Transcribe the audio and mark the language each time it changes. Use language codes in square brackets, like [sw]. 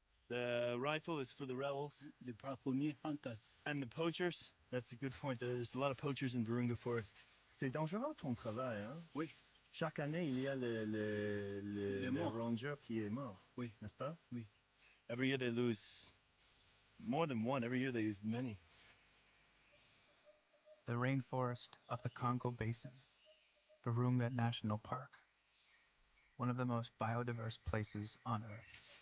[en] The rifle is for the rebels. The braconniers hunters. And the poachers? That's a good point. There's a lot of poachers in Virunga Forest. [fr] C'est dangereux ton travail, hein? Oui. Chaque année, il y a le ranger qui est mort. Oui. N'est-ce pas? Oui. [en] Every year they lose more than one. Every year they lose many. The rainforest of the Congo Basin, Virunga National Park, one of the most biodiverse places on Earth.